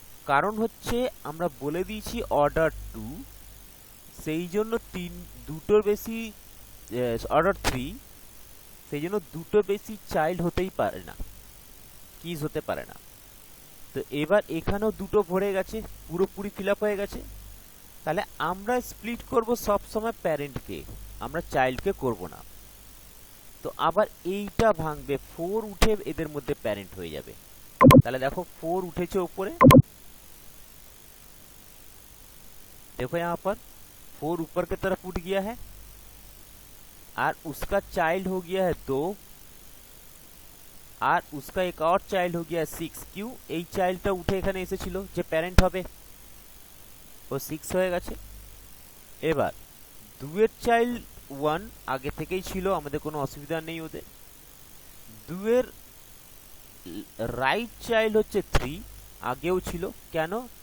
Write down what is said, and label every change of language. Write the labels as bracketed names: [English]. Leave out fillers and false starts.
[Bangla] কারণ হচ্ছে আমরা বলে দিয়েছি অর্ডার 2, সেই জন্য দুটোর বেশি, অর্ডার 3, সেই জন্য দুটোর বেশি চাইল্ড হতেই পারে না, কিজ হতে পারে না। তো এবার এখানেও দুটো ভরে গেছে, পুরোপুরি ফিল আপ হয়ে গেছে, তাহলে আমরা স্প্লিট করব সব সময় প্যারেন্টকে, আমরা চাইল্ডকে করব না। তো আবার এইটা ভাঙবে, 4 উঠে এদের মধ্যে প্যারেন্ট হয়ে যাবে। তাহলে দেখো 4 उठेছে [Hindi] ऊपर, देखो यहाँ पर 4 ऊपर की तरफ उठ गया है, और उसका चाइल्ड हो गया है 2, और उसका एक और चाइल्ड हो गया है 6। क्यों? [Bangla] এই চাইল্ডটা উঠে এখানে এসেছিল, যে প্যারেন্ট হবে, ও 6 হয়ে গেছে। এবার 2 এর চাইল্ড 1 আগে থেকেই ছিল, আমাদের কোনো অসুবিধা নেই ওদের। 2 এর রাইট চাইল্ড হচ্ছে 3, আগেও ছিল। কেন?